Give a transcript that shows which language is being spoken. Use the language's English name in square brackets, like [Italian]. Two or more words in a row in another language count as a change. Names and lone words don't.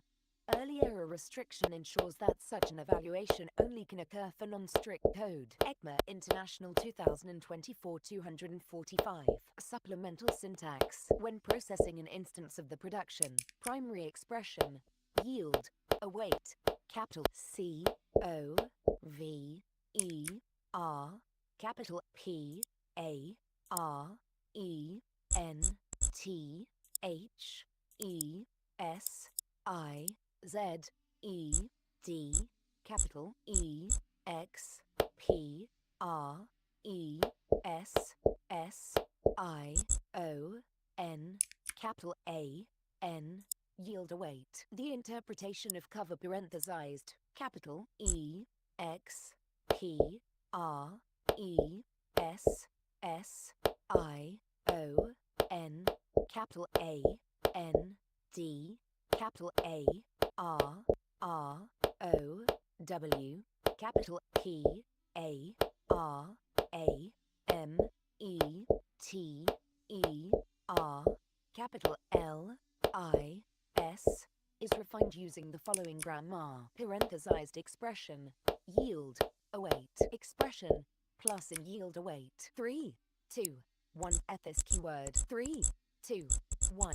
[English] Early error restriction ensures that such an evaluation only can occur for non-strict code. ECMA International 2024 245. Supplemental syntax. When processing an instance of the production, primary expression, yield, await, capital C, O, V, E, R, capital P, A, R, E, N, T, H, E, S, I, Z, E, D, capital E, X, P, R, E, S, S, I, O, N, capital A, N, yield await. The interpretation of cover parenthesized, capital E, X, P, R, E, S, S, I, O, N, capital A, N, D, capital A, R, R, O, W, capital P, A, R, A, M, E, T, E, R, capital L, I, S, is refined using the following grammar. Parenthesized expression, yield, await, expression, plus in yield await. 3, 2, 1 ethis keyword. 3, 2, 1.